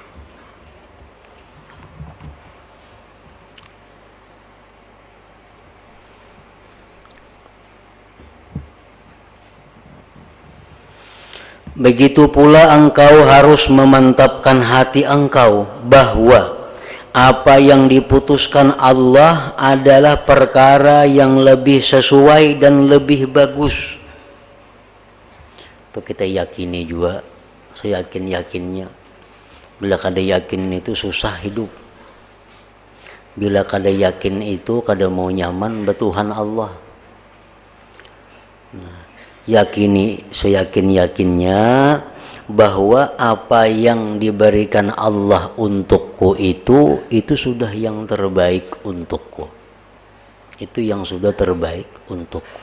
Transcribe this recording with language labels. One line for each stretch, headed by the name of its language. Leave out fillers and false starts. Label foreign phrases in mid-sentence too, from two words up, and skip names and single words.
Indonesian: Begitu pula engkau harus memantapkan hati engkau bahwa apa yang diputuskan Allah adalah perkara yang lebih sesuai dan lebih bagus. Itu kita yakini juga, seyakin-yakinnya.
Banjar: Bila kada yakin itu susah hidup. Bila kada yakin itu kada mau nyaman betuhan Allah.
Indonesian: Nah, yakini seyakin-yakinnya bahwa apa yang diberikan Allah untukku itu sudah yang terbaik untukku. Itu yang sudah terbaik untukku.